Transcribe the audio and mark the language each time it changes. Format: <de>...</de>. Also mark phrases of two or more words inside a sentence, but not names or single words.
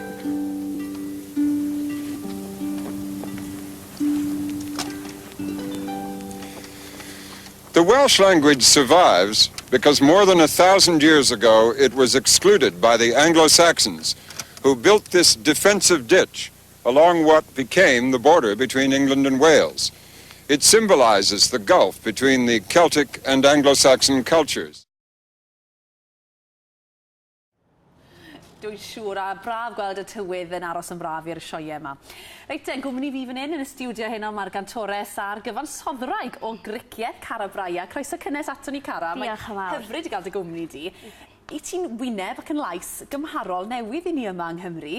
<en>The Welsh language survives because more than 1,000 years ago it was excluded by the Anglo-Saxons, who built this defensive ditch along what became the border between England and Wales. It symbolizes the gulf between the Celtic and Anglo-Saxon cultures.</en> <cy>Dwi'n siŵr a braf gweld y tywydd yn aros yn braf i'r sioe yma. Reit, yn gwmni fi fan hyn yn y studio heno mae'r gantores a'r gyfansoddraig o gricieth Cara Braia. Croeso cynnes ato ni, Cara. Diolch yn fawr. Hyfryd i gael dy gwmni di. I ti'n wyneb ac yn lais gymharol newydd i ni yma yng Nghymru.</cy>